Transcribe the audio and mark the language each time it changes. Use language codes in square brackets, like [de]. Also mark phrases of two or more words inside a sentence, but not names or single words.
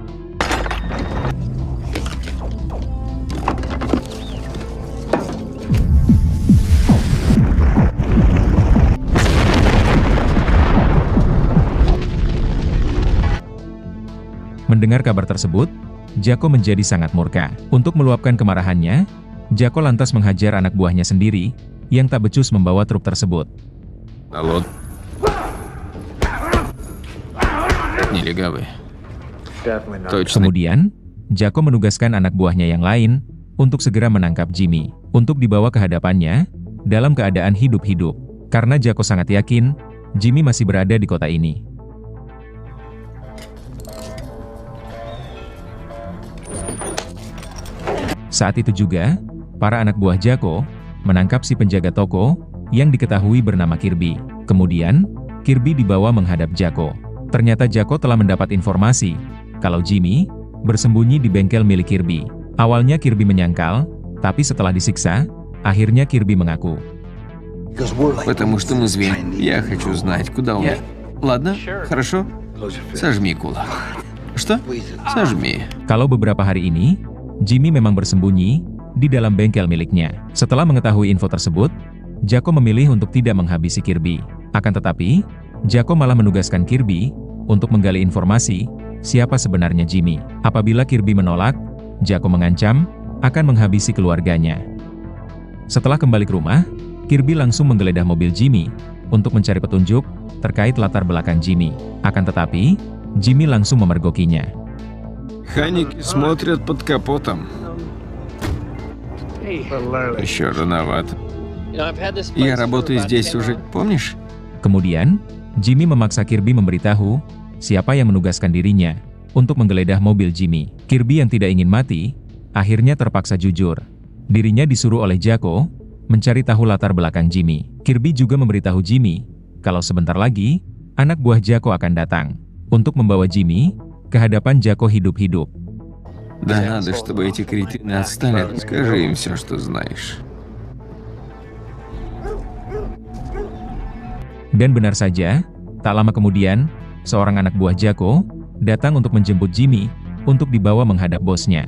[id] Mendengar kabar tersebut, Jaco menjadi sangat murka. Untuk meluapkan kemarahannya, Jaco lantas menghajar anak buahnya sendiri yang tak becus membawa truk tersebut. [ru] Алло. Нелегавый. Точно. [id] Kemudian, Jaco menugaskan anak buahnya yang lain untuk segera menangkap Jimmy, untuk dibawa ke hadapannya dalam keadaan hidup-hidup. Karena Jaco sangat yakin, Jimmy masih berada di kota ini. Saat itu juga, para anak buah Jaco menangkap si penjaga toko yang diketahui bernama Kirby. Kemudian, Kirby dibawa menghadap Jaco. Ternyata Jaco telah mendapat informasi kalau Jimmy bersembunyi di bengkel milik Kirby. Awalnya Kirby menyangkal, tapi setelah disiksa, akhirnya Kirby mengaku. [ru] Потому что мы звери. Я хочу знать, куда он. Ладно, хорошо. Сожми кулак. Что? Сожми. [id] Kalau beberapa hari ini, Jimmy memang bersembunyi di dalam bengkel miliknya. Setelah mengetahui info tersebut, Jaco memilih untuk tidak menghabisi Kirby. Akan tetapi, Jaco malah menugaskan Kirby untuk menggali informasi siapa sebenarnya Jimmy. Apabila Kirby menolak, Jaco mengancam akan menghabisi keluarganya. Setelah kembali ke rumah, Kirby langsung menggeledah mobil Jimmy untuk mencari petunjuk terkait latar belakang Jimmy. Akan tetapi, Jimmy langsung memergokinya. [ru] Механики смотрят под капотом. Еще рановато. Я работаю здесь уже, помнишь? [id] Kemudian, Jimmy memaksa Kirby memberitahu siapa yang menugaskan dirinya untuk menggeledah mobil Jimmy. Kirby yang tidak ingin mati, akhirnya terpaksa jujur. Dirinya disuruh oleh Jaco mencari tahu latar belakang Jimmy. Kirby juga memberitahu Jimmy kalau sebentar lagi, anak buah Jaco akan datang untuk membawa Jimmy ke hadapan Jaco hidup-hidup. [ru] Да надо, чтобы эти кретины отстали. Скажи им все, что знаешь. [id] Dan benar saja, tak lama kemudian, seorang anak buah Jaco datang untuk menjemput Jimmy untuk dibawa menghadap bosnya.